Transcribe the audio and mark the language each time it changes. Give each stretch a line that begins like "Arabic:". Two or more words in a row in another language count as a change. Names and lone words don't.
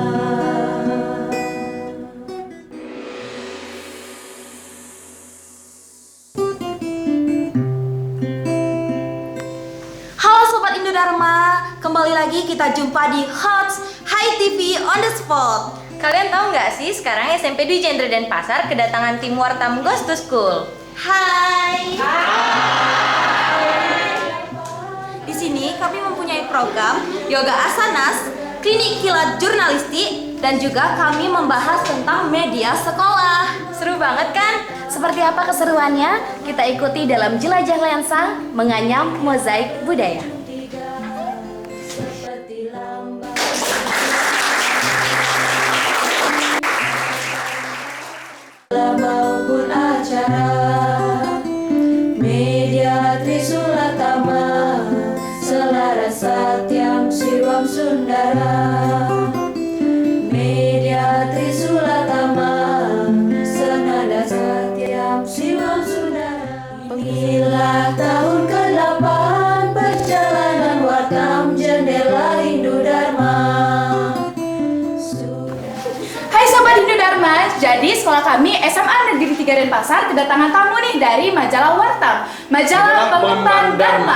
Indonesian: Halo Sobat Indo Dharma, kembali lagi kita jumpa di HOTS HiTV on the Spot. Kalian tahu nggak sih sekarang SMP di Jendra dan Pasar kedatangan tim Wartam Goes to School. Hai. Di sini kami mempunyai program Yoga Asanas, klinik kilat jurnalistik, dan juga kami membahas tentang media sekolah. Seru banget kan? Seperti apa keseruannya? Kita ikuti dalam Jelajah Lensa Menganyam Mozaik Budaya. Seperti lambang maupun acara media Trisulatama, selaras
Sanskrit: सत्यम् शिवम् सुन्दर.
Indonesian: Media Trisulatama, senada
Sanskrit: सत्यम् शिवम् सुन्दर.
Indonesian: Inilah tahun ke-8 perjalanan Wartam Jendela Hindu Dharma. Hai Sobat Hindu Dharma, jadi sekolah kami SMA Negeri 3 Denpasar kedatangan tamu nih dari majalah Wartam, majalah pengemban Dharma.